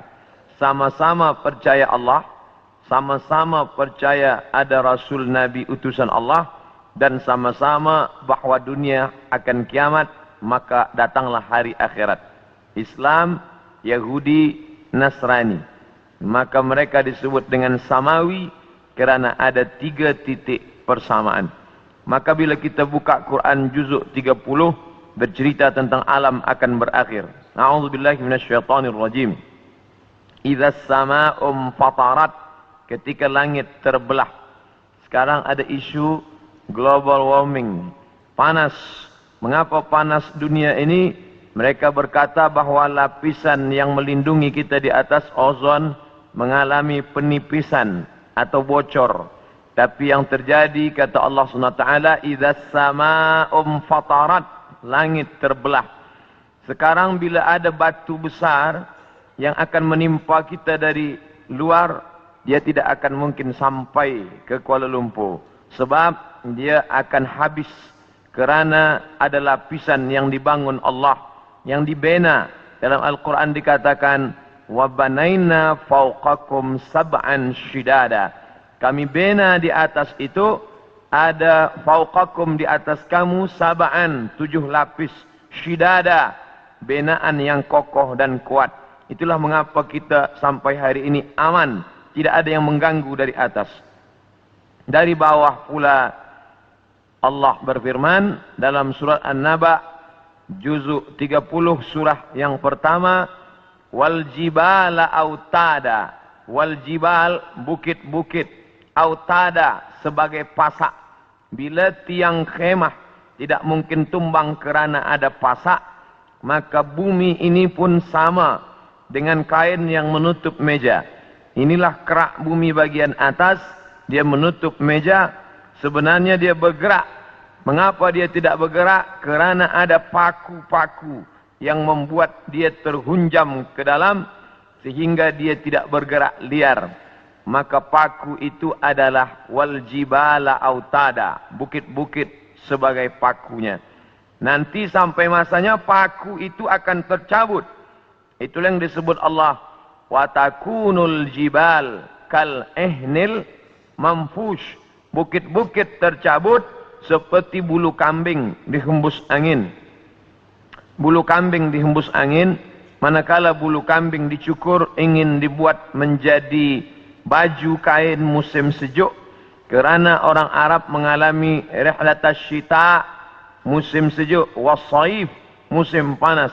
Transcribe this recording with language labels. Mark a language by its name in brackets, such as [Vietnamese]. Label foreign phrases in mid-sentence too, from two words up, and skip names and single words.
[Malay] Sama-sama percaya Allah, sama-sama percaya ada Rasul Nabi utusan Allah, dan sama-sama bahawa dunia akan kiamat, maka datanglah hari akhirat. Islam, Yahudi, Nasrani. Maka mereka disebut dengan samawi kerana ada 3 titik persamaan. Maka bila kita buka Quran juzuk 30, bercerita tentang alam akan berakhir. [Arabic] أعوذ بالله من الشيطان الرجيم. إذا السماء انفطرت, [Malay] ketika langit terbelah. Sekarang ada isu [English] global warming, [Malay] panas. Mengapa panas dunia ini? Mereka berkata bahawa lapisan yang melindungi kita di atas ozon mengalami penipisan atau bocor. Tapi yang terjadi, kata Allah SWT, [Arabic] إذا السماء انفطرت, [Malay] langit terbelah. Sekarang bila ada batu besar yang akan menimpa kita dari luar, dia tidak akan mungkin sampai ke Kuala Lumpur. Sebab dia akan habis. Kerana ada lapisan yang dibangun Allah yang dibina. Dalam Al-Quran dikatakan, [Arabic] وَبَنَيْنَا فَوْقَكُمْ سَبْعًا شِدَادًا. [Malay] Kami bina di atas itu, ada fauqakum di atas kamu, sab'an, 7 lapis, shidada, binaan yang kokoh dan kuat. Itulah mengapa kita sampai hari ini aman, tidak ada yang mengganggu dari atas. Dari bawah pula Allah berfirman dalam surat An-Naba juzuk 30 surah yang pertama, [Arabic] والجبال أوتادا, والجبال [Malay] bukit-bukit, autada sebagai pasak. Bila tiang khemah tidak mungkin tumbang kerana ada pasak, maka bumi ini pun sama dengan kain yang menutup meja. Inilah kerak bumi bagian atas, dia menutup meja. Sebenarnya dia bergerak. Mengapa dia tidak bergerak? Kerana ada paku-paku yang membuat dia terhunjam ke dalam sehingga dia tidak bergerak liar. Maka paku itu adalah [Arabic] والجبال أوتادا, [Malay] bukit-bukit sebagai pakunya. Nanti sampai masanya paku itu akan tercabut. Itulah yang disebut Allah, [Arabic] وتكون الجبال كالعهن المنفوش. [Malay] Bukit-bukit tercabut seperti bulu kambing dihembus angin. Bulu kambing dihembus angin, manakala bulu kambing dicukur ingin dibuat menjadi baju kain musim sejuk. Kerana orang Arab mengalami [Arabic] رحلة الشتاء, [Malay] musim sejuk, wasaif, musim panas.